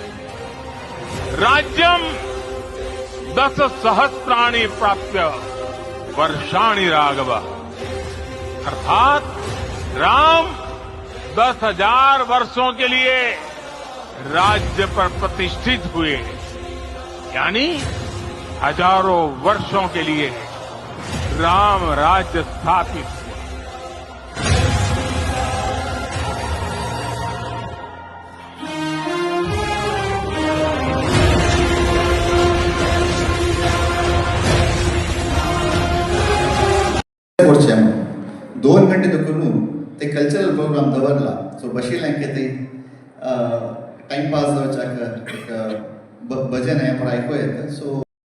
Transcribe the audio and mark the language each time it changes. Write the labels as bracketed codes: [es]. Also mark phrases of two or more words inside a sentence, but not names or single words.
[sa] राज्यम 10 सहस्राणि प्राप्य वर्षाणि राघव, [hi] अर्थात राम 10,000 वर्षों के लिए राज्य पर प्रतिष्ठित हुए, यानी हजारों वर्षों के लिए राम राज्य स्थापित हुआ. [kok] वर्षां 2 घंटे तो करून ते [en] cultural program [kok] दवरला, सो बशिल्लें ते [en] time pass [kok] जावच्याक [mr] एक भजन आहे पण ऐकू येतं. [kok] सो